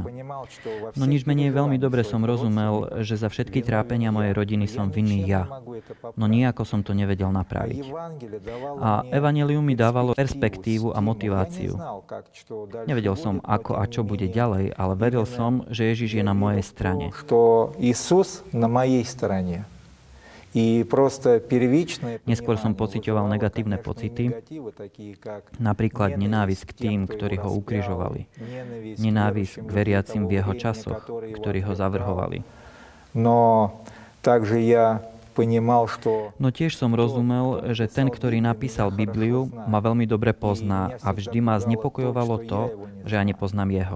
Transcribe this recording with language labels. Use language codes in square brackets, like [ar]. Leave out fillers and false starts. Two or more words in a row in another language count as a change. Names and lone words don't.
[sk] No nič menej veľmi dobre som rozumel, že za všetky trápenia mojej rodiny som vinný ja. No nijako som to nevedel napraviť. A evanjelium mi dávalo perspektívu a motiváciu. Nevedel som, ako a čo bude ďalej, ale veril som, že Ježiš je na mojej strane. [ru] Что Иисус на моей стороне. [sk] Neskôr som pociťoval negatívne pocity, napríklad nenávisť k tým, ktorí ho ukrižovali, nenávisť k veriacim v jeho časoch, ktorí ho zavrhovali. No tiež som rozumel, že ten, ktorý napísal Bibliu, ma veľmi dobre pozná a vždy ma znepokojovalo to, že ja nepoznám jeho.